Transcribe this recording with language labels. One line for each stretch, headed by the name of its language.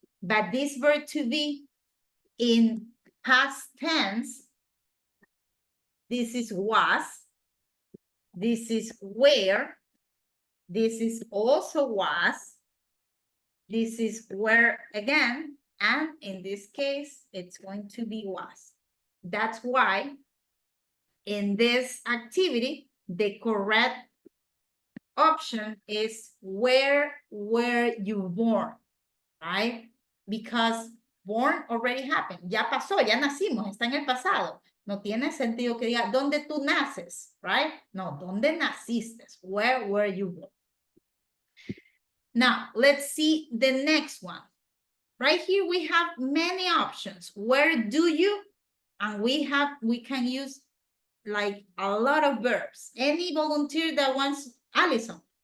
English: But this verb to be in past tense, this is was, this is where, this is also was, this is where again, and in this case, it's going to be was. That's why in this activity, the correct option is where were you born, right? Because born already happened.
Spanish: Ya pasó, ya nacimos, está en el pasado. No tiene sentido que diga, ¿dónde tú naces?
English: Right?
Spanish: No, ¿dónde naciste?
English: Where were you born? Now, let's see the next one. Right here, we have many options. Where do you? And we can use like a lot of verbs. Any volunteer that wants, Alison?